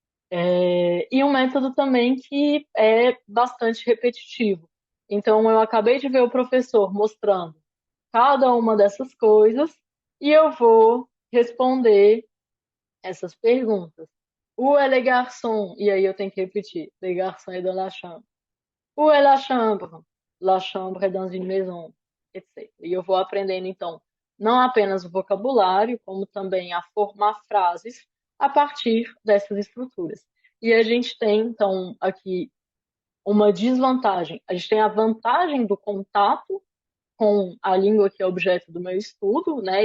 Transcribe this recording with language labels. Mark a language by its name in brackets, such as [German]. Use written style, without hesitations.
[Portuguese] E um método também que é bastante repetitivo. Então, eu acabei de ver o professor mostrando cada uma dessas coisas e eu vou responder essas perguntas. [French] Où est le garçon? [Portuguese] E aí eu tenho que repetir. [French] Le garçon est dans la chambre. Où est la chambre? La chambre est dans une maison, etc. [Portuguese] E eu vou aprendendo, então, não apenas o vocabulário, como também a formar frases a partir dessas estruturas. E a gente tem, então, aqui uma desvantagem. A gente tem a vantagem do contato com a língua que é objeto do meu estudo, né?